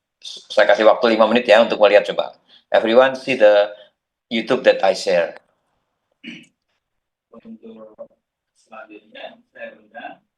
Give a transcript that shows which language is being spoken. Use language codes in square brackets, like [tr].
[id] Saya kasih waktu 5 menit ya untuk melihat coba. [en] Everyone see the YouTube that I share. [id] Untuk selanjutnya, saya undang.